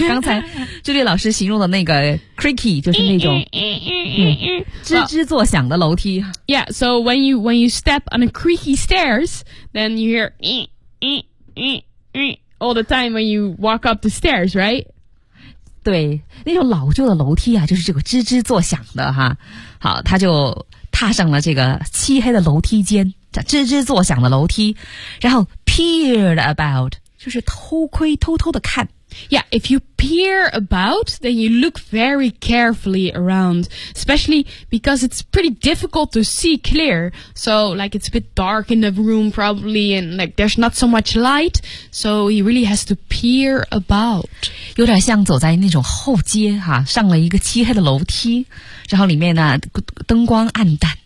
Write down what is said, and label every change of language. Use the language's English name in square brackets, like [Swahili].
[Chinese] 刚才朱莉老师形容的那个 creaky 就是那种吱吱作响的楼梯。 [English] Well, yeah, so when you step on a creaky stairs, then you hear all the time when you walk up the stairs, right? [Chinese] 对，那种老旧的楼梯啊，就是这个吱吱作响的哈。好，他就踏上了这个漆黑的楼梯间，这吱吱作响的楼梯，然后 [English] peered about， [Chinese] 就是偷窥偷偷的看。 [English] Yeah, if you peer about, then you look very carefully around, especially because it's pretty difficult to see clear. So, like, it's a bit dark in the room, probably, and, like, there's not so much light. So, he really has to peer about. [Chinese] 有点像走在那种后街哈，上了一个漆黑的楼梯，然后里面呢，灯光暗淡。